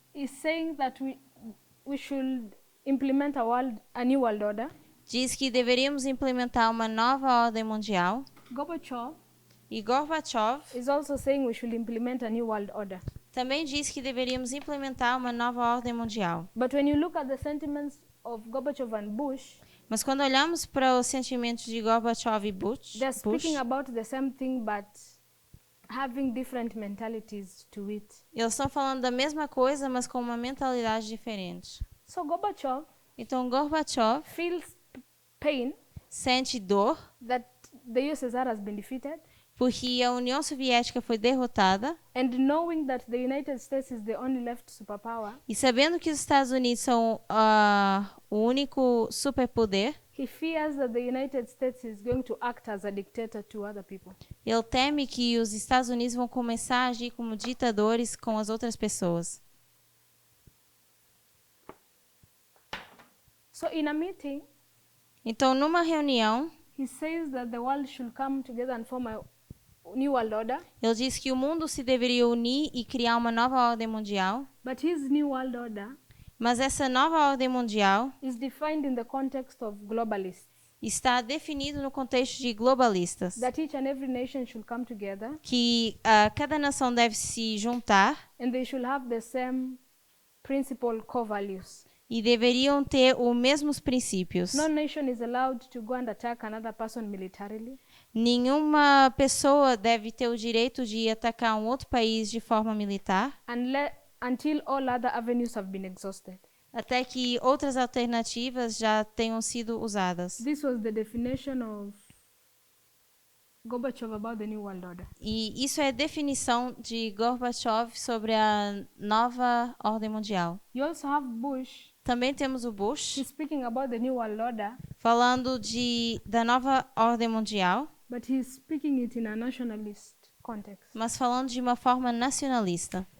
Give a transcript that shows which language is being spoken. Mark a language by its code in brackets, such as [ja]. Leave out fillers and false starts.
[en] Is saying that we should implement a new world order [pt] diz que deveríamos implementar uma nova ordem mundial [en] Gorbachev [pt] E Gorbachev [en] is also saying we should implement a new world order. [pt] também diz que deveríamos implementar uma nova ordem mundial. [en] But when you look at the sentiments of Gorbachev and Bush, [pt] Mas quando olhamos para os sentimentos de Gorbachev e Bush, [en] they're speaking about the same thing but having different mentalities to it. [pt] eles estão falando da mesma coisa, mas com uma mentalidade diferente. [en] So Gorbachev [pt] Então Gorbachev [en] feels pain [pt] sente dor [en] that the USSR has been defeated, [pt] porque a União Soviética foi derrotada [en] and knowing that the United States is the only left superpower, [pt] e sabendo que os Estados Unidos são o único superpoder, [en] he fears that the United States is going to act as a dictator to other people. [pt] ele teme que os Estados Unidos vão começar a agir como ditadores com as outras pessoas. [en] So in a meeting, [pt] Então, numa reunião, [en] he says that the world should come together and form a new world order. [pt] ele diz que o mundo se deveria unir e criar uma nova ordem mundial, [en] But his new world order [pt] mas essa nova ordem mundial [en] is defined in the context of globalists. [pt] está definido no contexto de globalistas, [en] That each and every nation should come together [pt] que cada nação deve se juntar [en] and they should have the same principal core values. [pt] e deveriam ter os mesmos princípios. [en] No nation is allowed to go and attack another person militarily. [pt] Nenhuma pessoa deve ter o direito de atacar um outro país de forma militar, [en] Until all other avenues have been exhausted. [pt] até que outras alternativas já tenham sido usadas. [en] This was the definition of Gorbachev about the New World Order. [pt] E isso é a definição de Gorbachev sobre a nova ordem mundial. [en] You also have Bush. [pt] Também temos o Bush [en] He's speaking about the New World Order, [pt] falando da nova ordem mundial, [en] but he's speaking it in a nationalist context. [pt] mas falando de uma forma nacionalista.